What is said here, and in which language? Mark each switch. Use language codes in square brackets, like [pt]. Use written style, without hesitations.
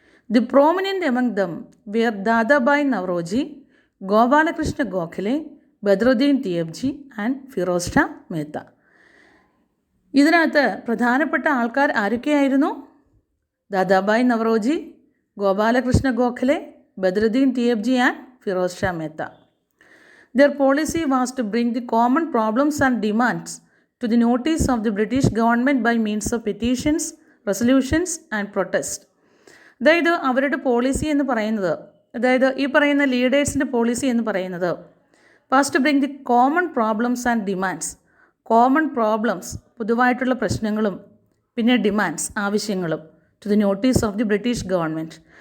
[en] The prominent among them were Dadabhai Naoroji, Gopal Krishna Gokhale, Badruddin Tyabji and Feroz Shah Mehta. [ml] ഇതിനകത്ത് പ്രധാനപ്പെട്ട ആൾക്കാർ ആരൊക്കെയായിരുന്നു? Dadabhai Naoroji, Gopalakrishna Gokhale, Badruddin Tyabji and Firoz Shah Mehta. [en] Their policy was to bring the common problems and demands to the notice of the British government by means of petitions, resolutions and protest. [ml] അതായത് അവരുടെ policy എന്ന് പറയുന്നത്, അതായത് ഈ പറയുന്ന ലീഡേഴ്സിൻ്റെ പോളിസി എന്ന് പറയുന്നത്, [en] First bring the common problems and demands. [ml] Common problems, പൊതുവായിട്ടുള്ള പ്രശ്നങ്ങളും, പിന്നെ ഡിമാൻഡ്സ്, ആവശ്യങ്ങളും, [en] To the notice of the British government.